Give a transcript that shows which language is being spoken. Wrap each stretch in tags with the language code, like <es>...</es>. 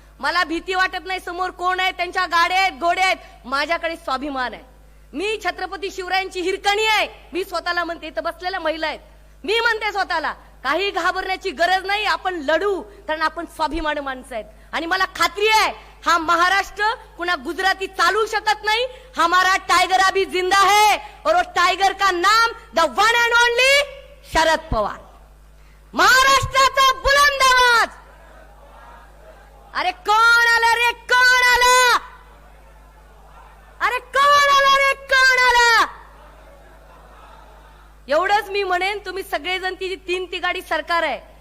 <mr>मला भीती वाटत नाही. समोर कोण आहे, त्यांच्या गाड्या आहेत, घोडे आहेत, माझ्याकडे स्वाभिमान आहे. मी छत्रपती शिवरायांची हिरकणी आहे. मी स्वतःला म्हणते, इथं बसलेल्या महिला आहेत, मी म्हणते स्वतःला, काही घाबरण्याची गरज नाही, आपण लढू, कारण आपण स्वाभिमानी माणसं आहेत. आणि मला खात्री आहे, हा महाराष्ट्र कुणा गुजराती चालू शकत नाही.</mr> <hi>हमारा टाइगर अभी जिंदा है और वो टाइगर का नाम</hi> <en>the one and only</en> <hi>Sharad Pawar.</hi> <mr>महाराष्ट्राचा बुलंद आवाज. अरे कोण आलं रे, कोण आलं. अरे कोण आलं रे, कोण आलं. एवढंच मी म्हणेन, तुम्ही सगळेजण, ती 3 गाडी सरकार आहे.</mr>